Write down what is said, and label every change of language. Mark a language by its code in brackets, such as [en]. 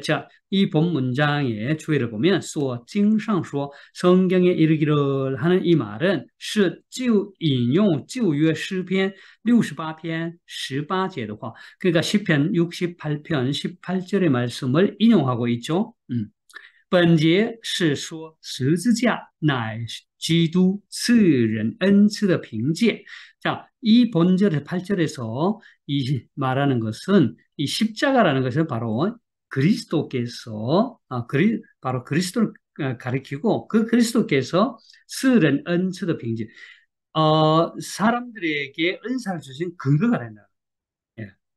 [ko] 자, 이 본 문장의 주해를 보면 [zh] 经上说 [ko] 성경에 이르기를 하는 이 말은 [zh] 是引用旧约诗篇 68편 18节的话 [ko] 그러니까 시편 68편 18절의 말씀을 인용하고 있죠. [zh] 本节是说十字架乃基督赐人恩赐的凭借. [ko] 자, 이 본절의 8절에서 이 말하는 것은 이 십자가라는 것은 바로 그리스도께서 바로 그리스도를 가리키고 그 그리스도께서 [zh] 赐人恩赐的凭借. [ko] 사람들에게 은사를 주신 근거가 된다. 예.